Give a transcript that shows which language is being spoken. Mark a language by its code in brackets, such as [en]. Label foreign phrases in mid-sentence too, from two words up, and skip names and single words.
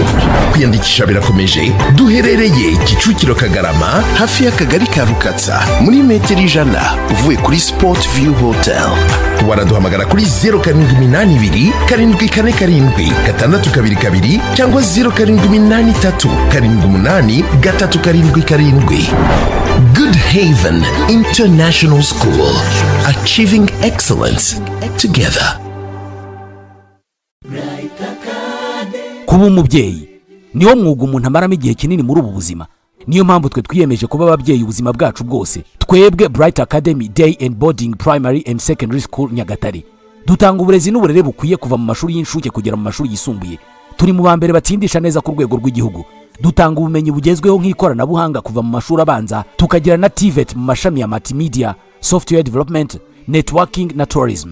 [rw] Kwiyandikisha birakomeje. Duherereye Kicukiro Kagarama hafi y'akagari ka Rukatsa muri metero 100 uvuye kuri Sport View Hotel. Waraduhamagara kuri 0782 744 622 cyangwa 0783 78 377. [en] Good Haven International School, achieving excellence together. [rw] Kuba umubyeyi niwo mwuga umuntu amaramo igihe kinini muri ubu buzima. niyo mpamvu twe twiyemeje kuba ababyeyi ubuzima bwacu bwose. Twebwe Bright Academy Day and Boarding Primary and Secondary School Nyagatare dutanga uburezi n'uburere bukwiye kuva mu mashuri y'inshuke kugera mu mashuri yisumbuye. Turi mu bambere batsindisha neza ku rwego rw'igihugu. Dutanga ubumenyi bugezweho nk'ikoranabuhanga kuva mu mashuri abanza tukagira na TVET mu mashami ya [en] multimedia, software development, networking [rw] na tourism.